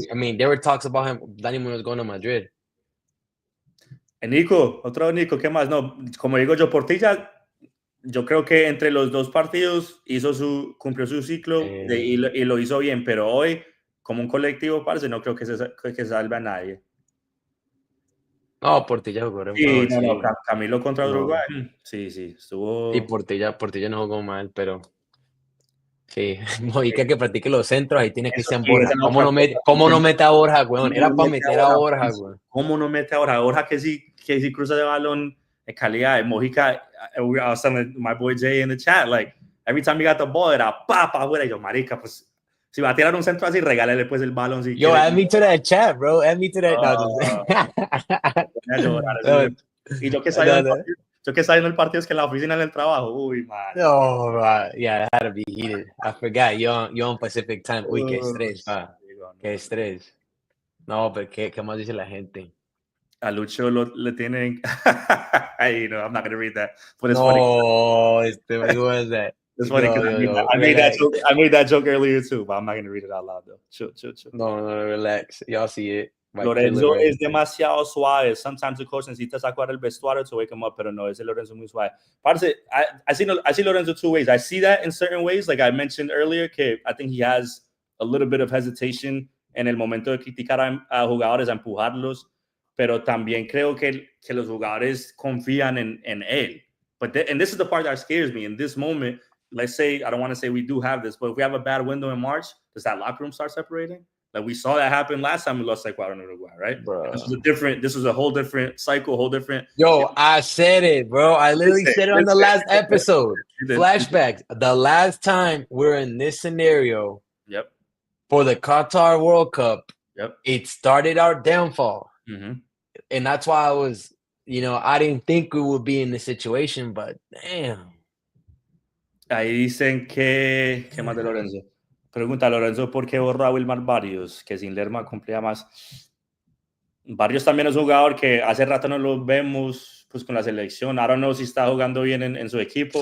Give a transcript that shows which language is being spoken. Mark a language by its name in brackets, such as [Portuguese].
[English] I mean, there were talks about him, Dani Muñoz going to Madrid. [Spanish] Nico, otro Nico, ¿qué más? No, como digo yo, Portilla, yo creo que entre los 2 partidos cumplió su ciclo y lo hizo bien, pero hoy, como un colectivo, parece, no creo que salve a nadie. No, Portilla jugó sí, no, Camilo contra Uruguay. Sí, estuvo. Y Portilla no jugó mal, pero sí, Mojica que practique los centros, ahí tiene Cristian Borja. ¿Cómo no mete a Borja, weón? Era para meter a Borja, weón. ¿Cómo no mete a Borja? Borja que sí cruza de balón en calidad. Mojica, [English] I was telling my boy Jay in the chat, like, every time he got the ball, [Spanish] era pa, afuera. Y yo, marica, pues, si va a tirar un centro así, regálale pues el balón. Si [English] yo, add me to that chat, bro. Add me to that. [Spanish] Y yo que salí en el partido es que en la oficina del trabajo. [English] Uy, man. Oh, yeah, that had to be heated. I forgot. You're on Pacific time. [Spanish] Uy, qué estrés, qué estrés. No, pero ¿qué más dice la gente? A Lucho le tienen. [English] I'm not going to read that. But it's funny. Who was that? It's funny because I made that joke earlier too, but I'm not going to read it out loud though. Chill. No, relax. Y'all see it. [Spanish] Lorenzo es demasiado suave. [English] Sometimes the coach [Spanish] necesita sacar el vestuario [English] to wake him up, [Spanish] pero no, ese Lorenzo muy suave. [English] Parce, I see Lorenzo 2 ways. I see that in certain ways, like I mentioned earlier, que I think he has a little bit of hesitation [Spanish] en el momento de criticar a jugadores, a empujarlos, pero también creo que los jugadores confían en él. [English] And this is the part that scares me. In this moment, let's say, I don't want to say we do have this, but if we have a bad window in March, does that locker room start separating? Like we saw that happen last time we lost Ecuador and Uruguay, right? Bro. This was a whole different cycle, whole different. Yo, I said it, bro. I literally said it on the last episode. Flashbacks. The last time we're in this scenario, yep, for the Qatar World Cup, yep, it started our downfall. Mm-hmm. And that's why I was, I didn't think we would be in this situation, but damn. [Spanish] Ahí dicen ¿qué más de Lorenzo? Pregunta Lorenzo, ¿por qué borró a Wilmar Barrios? Que sin Lerma cumplía más. Barrios también es un jugador que hace rato no lo vemos pues con la selección. [English] I don't know [Spanish] si está jugando bien en su equipo.